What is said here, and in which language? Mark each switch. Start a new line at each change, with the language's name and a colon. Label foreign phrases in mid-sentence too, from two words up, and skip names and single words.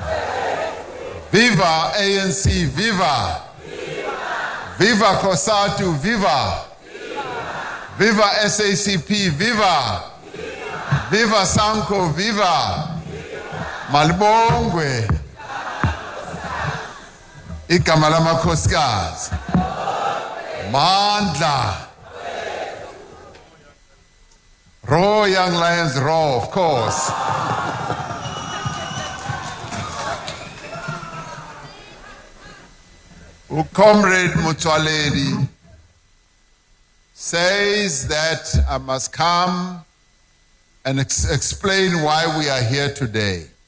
English: Viva ANC, viva! Viva COSATU, viva! Viva SACP, viva! Viva Sanko, viva!
Zulu: Malibongwe! Igama lamakhosikazi. Mandla!
English: Roar, young lions, roar, of course. Comrade Mutwaledi says that I must come and explain why we are here today.